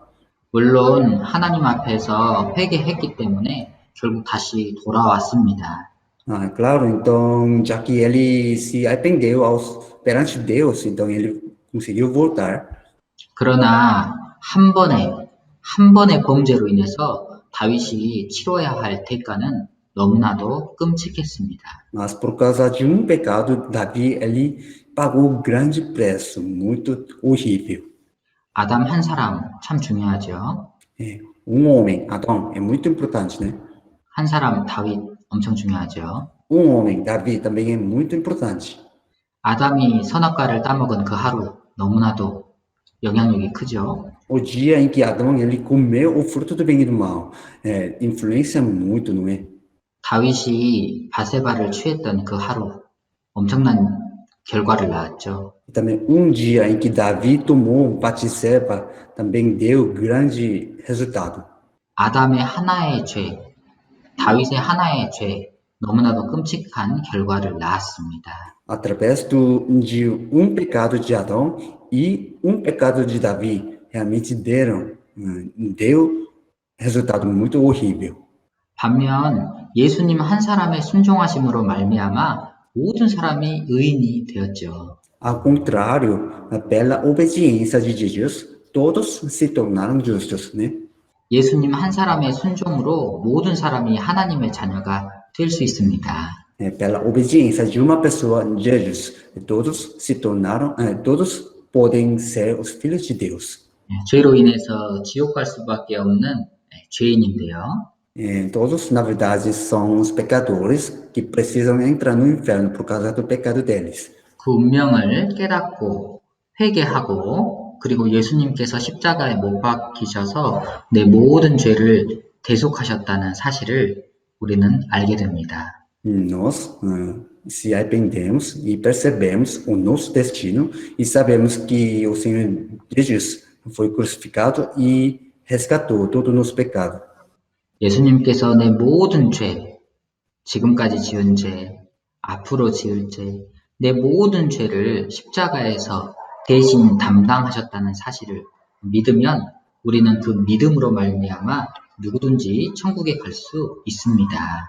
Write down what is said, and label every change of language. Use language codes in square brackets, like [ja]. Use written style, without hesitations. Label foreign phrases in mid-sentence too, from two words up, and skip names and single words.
[ko] 물론 하나님 앞에서 회개했기 때문에 결국 다시 돌아왔습니다. [pt] Claro, então, já que ele se arrependeu perante Deus, então ele conseguiu voltar. [ko] 그러나 한 번의 범죄로 인해서 다윗이 치러야 할 대가는 너무나도 끔찍했습니다. [pt] Mas por causa de pecado, Davi, ele pagou grande preço, muito horrível. [ko] 아담 한 사람 참 중요하죠. [pt] Homem, Adão, é muito importante, né? [ko] 한 사람 다윗 엄청 중요하죠. [pt] Homem, Davi, também é muito importante. [ko] 아담이 선악과를 따먹은 그 하루 너무나도 영향력이 크죠. [pt] O dia em que Adão ele comeu o fruto do bem e do mal, influencia muito, não é? [ko] 다윗이 밧세바를 취했던 그 하루 엄청난 결과를 낳았죠. [pt] E também dia em que Davi tomou Batseba também deu grande resultado. [ko] 아담의 하나의 죄, 다윗의 하나의 죄, 너무나도 끔찍한 결과를 낳았습니다. [pt] Através de pecado de Adão e pecado de Davi, realmente deu resultado muito horrível. [ko] 반면 예수님 한 사람의 순종하심으로 말미암아 모든 사람이 의인이 되었죠. [pt] Ao contrário, pela obediência de Jesus, todos se tornaram justos, né? [ko] 예수님 한 사람의 순종으로 모든 사람이 하나님의 자녀가 될 수 있습니다. [pt] Pela obediência de uma pessoa, Jesus, todos podem ser os filhos de Deus. [ko] 죄로 인해서 지옥 갈 수밖에 없는 죄인인데요. [pt] Todos, na verdade, são os pecadores que precisam entrar no inferno por causa do pecado deles. [ko] 그 운명을 깨닫고 회개하고 그리고 예수님께서 십자가에 못 박히셔서 내 모든 죄를 대속하셨다는 사실을 우리는 알게 됩니다. [pt] Nós se arrependemos e percebemos o nosso destino e sabemos que o Senhor Jesus foi crucificado e resgatou todo o nosso pecado. [ko] 예수님께서 내 모든 죄, 지금까지 지은 죄, 앞으로 지을 죄, 내 모든 죄를 십자가에서 대신 담당하셨다는 사실을 믿으면 우리는 그 믿음으로 말미암아 누구든지 천국에 갈 수 있습니다.